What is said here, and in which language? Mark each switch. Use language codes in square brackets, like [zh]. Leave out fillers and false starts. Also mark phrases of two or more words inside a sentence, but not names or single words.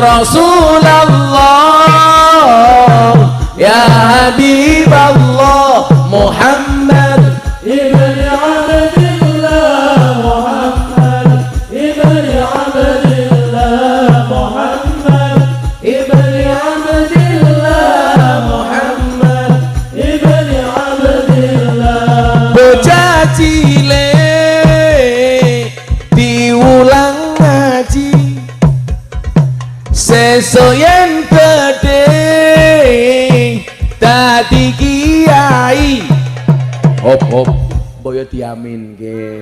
[ar] رسول الله يا حبيب الله محمد ابن عبد الله محمد ابن عبد الله محمد ابن عبد الله محمد ابن عبد الله. [jv] Bocah cilik diulang ngaji sesuk yen gedhe dadi kiai. Hop boyo diamin ke.